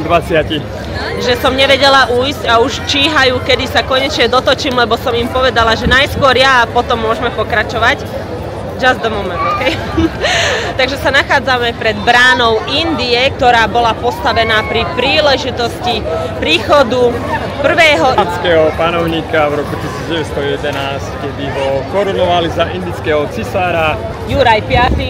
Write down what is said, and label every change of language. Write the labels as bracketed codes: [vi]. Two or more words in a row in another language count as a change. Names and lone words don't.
[sk] 20. že som nevedela ujsť a už číhajú, kedy sa konečne dotočím, lebo som im povedala, že najskôr ja a potom môžeme pokračovať. [en] Just the moment, ok? [sk] Takže sa nachádzame pred bránou Indie, ktorá bola postavená pri príležitosti príchodu prvého indického panovníka v roku 1911, kedy ho korunovali za indického cisára Juraj V.